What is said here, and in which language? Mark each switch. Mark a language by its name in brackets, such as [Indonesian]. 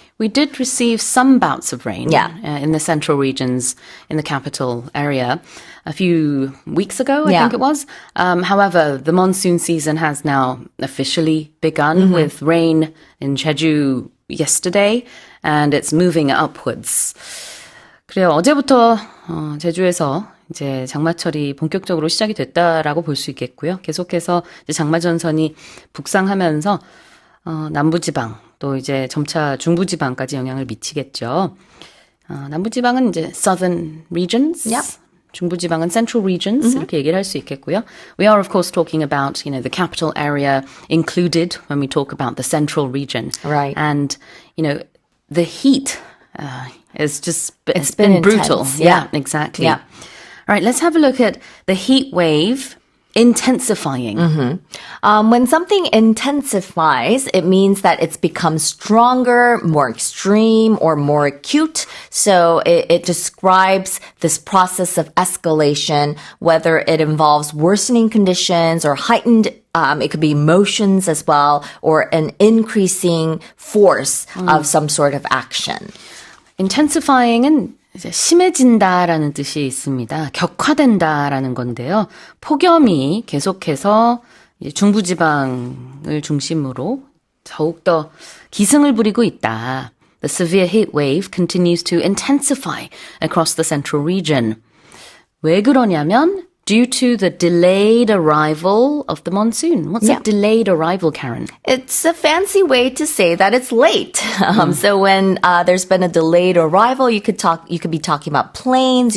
[English] We did receive some bouts of rain in the central regions, in the capital area, a few weeks ago, I think it was. However, the monsoon season has now officially begun with rain in Jeju yesterday, and it's moving upwards. [Korean] 그래요. 어제부터 제주에서 이제 장마철이 본격적으로 시작이 됐다라고 볼 수 있겠고요. 계속해서 이제 장마전선이 북상하면서 남부지방 또 이제 점차 중부지방까지 영향을 미치겠죠. 남부지방은 이제 [English] southern regions. [Korean] 중부지방은 [English] central regions [Korean] 이렇게 얘기를 할 수 있겠고요. [English] We are of course talking about, the capital area included when we talk about the central region. Right. And, the heat is just it's been been brutal. intense, Yeah, yeah. exactly. Yeah. All right, let's have a look at the heat wave intensifying. When something intensifies, it means that it's become stronger, more extreme, or more acute. So it describes this process of escalation, whether it involves worsening conditions or heightened it could be emotions as well, or an increasing force of some sort of action. [Korean] intensifying은 이제 심해진다라는 뜻이 있습니다. 격화된다라는 건데요. 폭염이 계속해서 이제 중부지방을 중심으로 더욱더 기승을 부리고 있다. [English] The severe heat wave continues to intensify across the central region. [Korean] 왜 그러냐면 [English] due to the delayed arrival of the monsoon. What's Yeah. a delayed arrival, Karen? It's a fancy way to say that it's late. So when there's been a delayed arrival, you could be talking about planes.